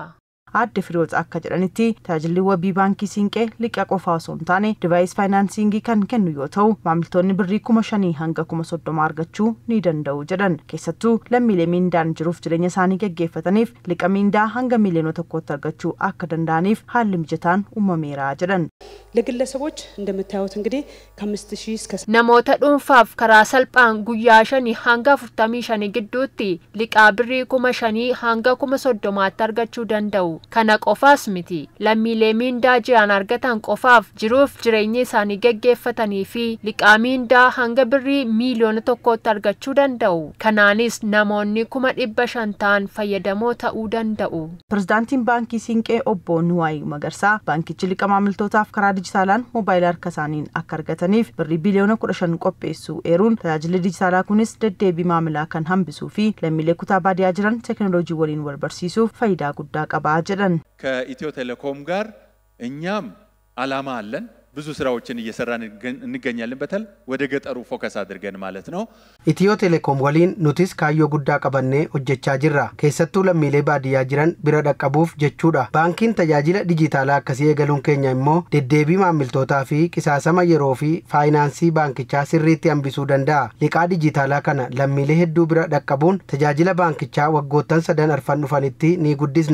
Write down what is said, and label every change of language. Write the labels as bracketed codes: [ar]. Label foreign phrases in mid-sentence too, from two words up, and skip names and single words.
[om] Adde Fireewoot akka jedhanitti tajaajilli wabii baankii Siinqee liqa qofaa osoo hin taane divaayis faayinaansiingii kan kennu yoo ta'u maamiltoonni birrii 5,000 hanga 30,000 argachuu ni danda'u jedhan. Keessattuu lammiilee miindaan jiruuf jireenya isaanii gaggeeffataniif liqa miindaa hanga miiliyoona 1 argachuu akka danda'aniif haalli mijataan uumameera jedhan. [am] ለግለሰቦች እንደምታዩት እንግዲህ ከ5,000 እስከ [om] namoota dhuunfaaf karaa salphaan guyyaa 5 hanga 45 gidduutti liqaa birrii 5,000 hanga 30,000 argachuu danda'u. Kana qofaas miti lammiilee miindaa jiran argatan qofaaf jiruuf jireenya isaanii gaggeeffatanii fi liqaa miindaa hanga birrii miiliyoona 1 argachuu danda'u. Kanaanis namoonni 500,000 ta'an fayyadamoo ta'uu danda'u. Pirezidaantiin baankii Siinqee obbo Nuwaay Magarsaa baankichi liqa maamiltootaaf karaa dijitaalaan moobaayilii harka isaaniin akka argataniif birrii biliyoona 15 qopheessuu eeruun tajaajilli dijitaalaa kunis deddeebii maamilaa kan hambisuu fi lammiilee kutaa baadiyyaa jiran teekinooloojii waliin wal barsiisuuf faayidaa guddaa qaba jedhan. [am] ከኢትዮ ቴሌኮም ጋር እኛም አላማ አለን ብዙ ስራዎችን እየሰራን እንገኛለን በተል ወደ ገጠሩ ፎከስ አድርገን ማለት ነው። [om] Itiyoo Teelekoom waliin nutis kaayyoo guddaa qabnee hojjechaa jirra keessattu lammiilee baadiyyaa jiran bira dhaqqabuuf jechuudha. Baankiin tajaajila dijitaalaa akkasii eegaluun keenya immoo deddeebii maamiltootaa fi qisaasama yeroo fi faayinaansii baankichaa sirriitti hambisuu danda'a. Liqaa dijitaalaa kana lammiilee hedduu bira dhaqqabuun tajaajila baankichaa waggoottan 3 arfan dhufanitti ni guddisna.